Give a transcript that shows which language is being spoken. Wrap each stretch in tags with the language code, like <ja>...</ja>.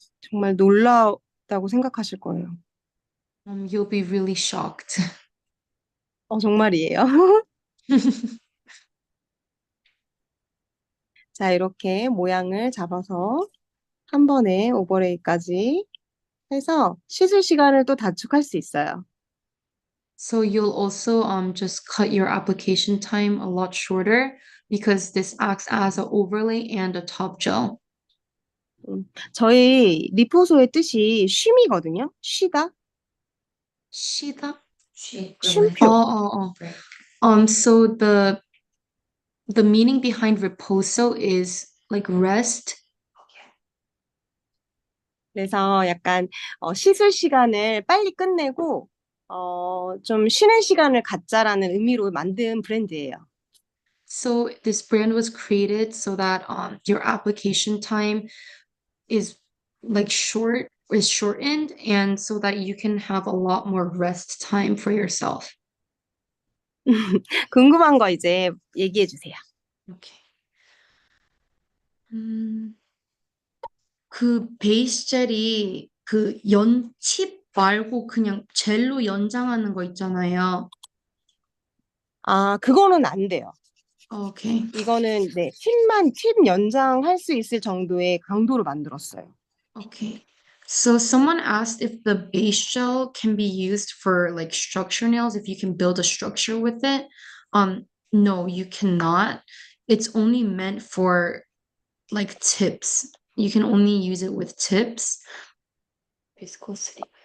<ko>정말 놀랍다고 생각하실 거예요.</ko> <en>You'll be really shocked.</en> <ko>정말이에요. 자, 이렇게 모양을 잡아서 한 번에 오버레이까지 해서 시술 시간을 또 단축할 수 있어요.</ko> <en>So you'll also just cut your application time a lot shorter because this acts as an overlay and a top gel.</en> <ko>저희 리포소의 뜻이 쉼이거든요. 쉬다. Shida? 쉼표.</ko> <en>Oh. So the meaning behind riposo is like rest.</en> <ko>그래서 약간 시술 시간을 빨리 끝내고 좀 쉬는 시간을 갖자라는 의미로 만든 브랜드예요.</ko> <en>So this brand was created so that your application time is like is shortened and so that you can have a lot more rest time for yourself.</en> <ko>궁금한 거 이제 얘기해 주세요.</ko> <en>Okay.</en> <ko>그 베이스 젤이 그 연칩 말고 그냥 젤로 연장하는 거 있잖아요. 아, 그거는 안 돼요.</ko> <en>Okay.</en> <ko>이거는 네, 팁 연장할 수 있을 정도의 강도로 만들었어요.</ko> <en>Okay. So someone asked if the base gel can be used for like structure nails, if you can build a structure with it. No, you cannot. It's only meant for like tips. You can only use it with tips. Viscosity.</en>